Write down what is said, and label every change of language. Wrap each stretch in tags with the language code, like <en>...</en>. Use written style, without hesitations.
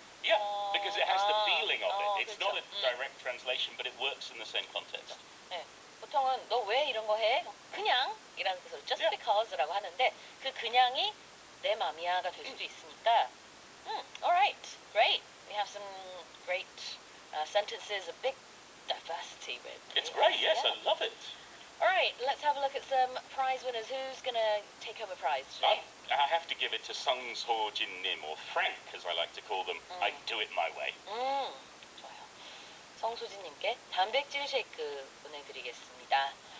<en>Yeah, because it has the feeling of it. It's</en> <ko>그렇죠.</ko> <en>not a direct translation, but it works in the same context.</en> <ko>네, 보통은 너 왜 이런 거 해? 그냥 이라는 뜻으로</ko> <en>just because</en> <ko>라고 하는데 그 그냥이 내 맘이야가 될 수도 있으니까.</ko> <en>Alright, great. We have some great sentences, a big diversity. It's great, yes, I love it. Alright, let's have a look at some prize winners. Who's going to take home a prize today? I have to give it to Sungsho Jin Nim, or Frank, as I like to call them. I do it my way.</en> <ko>좋아요. 성소진님께 단백질 쉐이크 보내드리겠습니다.</ko>